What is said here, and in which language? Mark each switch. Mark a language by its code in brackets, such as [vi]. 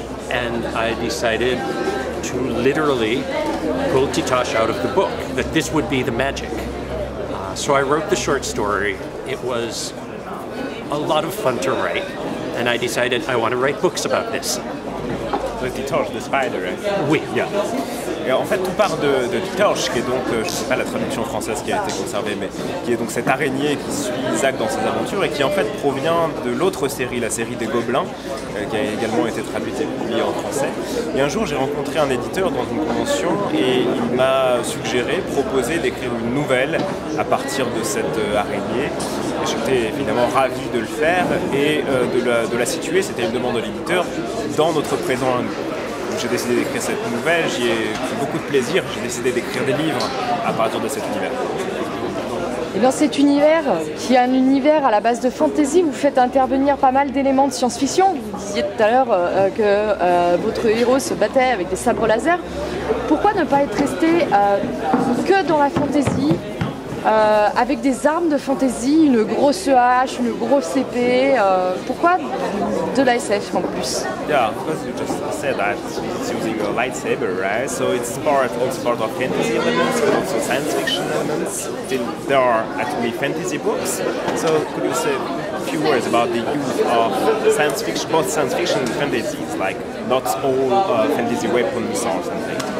[en] And I decided to literally pull Titosh out of the book, that this would be the magic. So I wrote the short story. It was a lot of fun to write, and I decided I want to write books about this. So Titosh, the spider, right? [fr] Oui. [en] Yeah. [fr] Et en fait, tout part de Titosh, qui est donc, je ne sais pas la traduction française qui a été conservée, mais qui est donc cette araignée qui suit Isaac dans ses aventures et qui en fait provient de l'autre série, la série des Gobelins, qui a également été traduite et publiée en français. Et un jour, j'ai rencontré un éditeur dans une convention et il m'a proposé d'écrire une nouvelle à partir de cette araignée. Et j'étais évidemment ravi de le faire et de la situer, c'était une demande de l'éditeur, dans notre présent à nous. Donc j'ai décidé d'écrire cette nouvelle, j'y ai pris beaucoup de plaisir, j'ai décidé d'écrire des livres à partir de cet univers. Et dans cet univers, qui est un univers à la base de fantasy, vous faites intervenir pas mal d'éléments de science-fiction. Vous disiez tout à l'heure que votre héros se battait avec des sabres laser. Pourquoi ne pas être resté que dans la fantasy, avec des armes de fantasy, une grosse hache, une grosse épée? Pourquoi de la SF en plus? [en] Yeah, because you just said that it's using a lightsaber, right? So it's part of fantasy elements, but also science fiction elements. There are actually fantasy books. So could you say a few words about the use of science fiction, both science fiction and fantasies, like not all fantasy weapons or something?